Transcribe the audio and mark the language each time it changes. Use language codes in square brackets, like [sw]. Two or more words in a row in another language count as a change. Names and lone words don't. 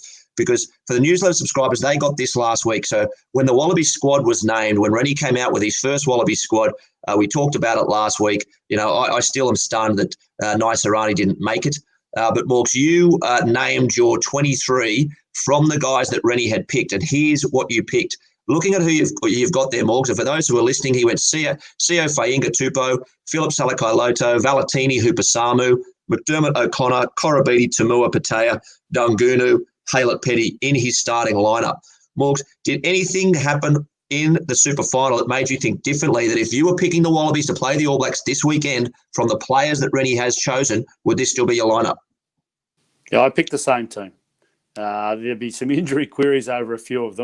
[en] Because for the newsletter subscribers, they got this last week. So when the Wallabies squad was named, when Rennie came out with his first Wallabies squad, we talked about it last week. I still am stunned that Naisarani didn't make it. But Morgs, you named your 23 from the guys that Rennie had picked, and here's what you picked. Looking at who you've got there, Morgs, and for those who are listening, he went Sio Fainga Tupou, Philip Salakai Loto, Valetini Hupasamu, McDermott O'Connor, Korobidi Tamua Patea, Dungunu, Haylett Petty in his starting lineup. Morgs, did anything happen in the super final that made you think differently, that if you were picking the Wallabies to play the All Blacks this weekend from the players that Rennie has chosen, would this still be your lineup? Yeah, I picked the same team. There'd be some injury queries over a few of them.